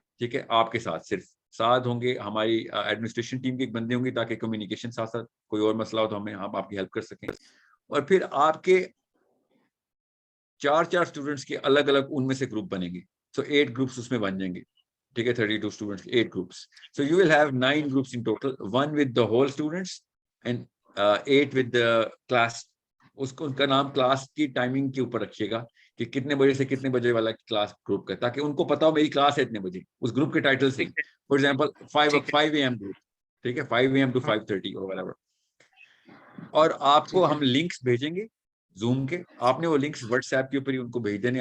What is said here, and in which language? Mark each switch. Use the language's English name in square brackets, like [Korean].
[Urdu] ٹھیک ہے, آپ کے ساتھ صرف ساتھ ہوں گے, ہماری ایڈمنسٹریشن ٹیم کے ایک بندے ہوں گے, تاکہ کمیونیکیشن ساتھ کوئی اور مسئلہ ہو تو ہم آپ کی ہیلپ کر سکیں. اور پھر آپ کے 4 اسٹوڈنٹس کے الگ الگ ان میں سے گروپ بنیں گے. سو 8 گروپس اس میں بن جائیں گے. ٹھیک ہے, 32 students 8 groups. [English] So you will have 9 groups in total, 1 with the whole students and 8 with the class. [Urdu] اس کا نام کلاس کی ٹائمنگ کے اوپر رکھیے گا کہ کتنے بجے سے کتنے بجے والا کلاس گروپ کا, تاکہ ان کو پتا ہو میری کلاس ہے اتنے بجے, اس گروپ کے ٹائٹل سے. [English] for example 5 AM group, [Urdu] ٹھیک ہے, [English] 5 AM to 5:30 اور whatever. [Urdu] اور آپ کو ہم لنکس بھیجیں گے زوم کے, آپ نے وہ لنکس واٹس ایپ کے اوپر ہی ان کو بھیج دینے.